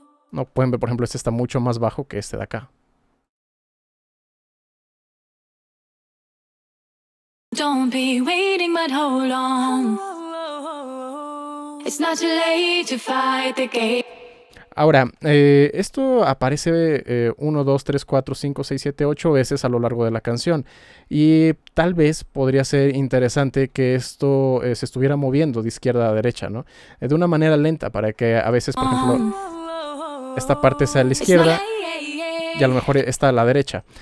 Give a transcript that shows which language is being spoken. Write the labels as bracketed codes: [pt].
[es] No, pueden ver, por ejemplo, este está mucho más bajo que este de acá. [en] Don't be waiting, but hold on. It's not too late to fight the game. [es] Ahora, esto aparece 1, 2, 3, 4, 5, 6, 7, 8 veces a lo largo de la canción. Y tal vez podría ser interesante que esto se estuviera moviendo de izquierda a derecha, ¿no? De una manera lenta para que a veces, por ejemplo, esta parte sea a la izquierda y a lo mejor esta a la derecha.